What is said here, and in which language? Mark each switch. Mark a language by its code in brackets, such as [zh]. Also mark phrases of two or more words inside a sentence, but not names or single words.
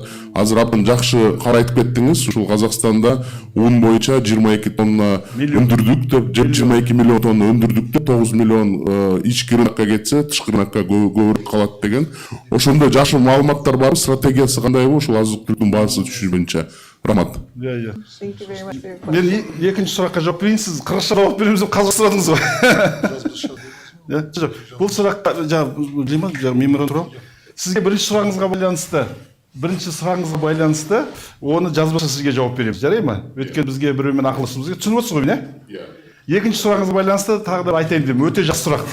[ky] Азыр абдан жакшы карайтып кеттиңиз. Ушул Казакстанда un боюнча 22 тонна өндүрдүк деп, 22 миллион тонна өндүрдүк деп, 9 миллион ички рынокко кетсе, тышкы рынокко көбүрөөк калат деген. Ошондой жакшы маалыматтар бар, стратегиясы кандайбы ушул азык-түлүктүн баасы түшүш боюнча? Рахмат. Мен экинчи суракка жооп берейин. Сиз кыргызча жооп беремиз деп казак сурадыңыз го. [kk] Бұл сұраққа меморандум сізге бірінші сұрағыңызға байланысты оны жазбаша сізге жауап береміз, жарай ма? Өйткені бізге біреумен ақылдасуымыз керек. Түсініп отырсыз ғой, не? Екінші сұрағыңызға байланысты тағы да айтайын деймін, өте жақсы сұрақ.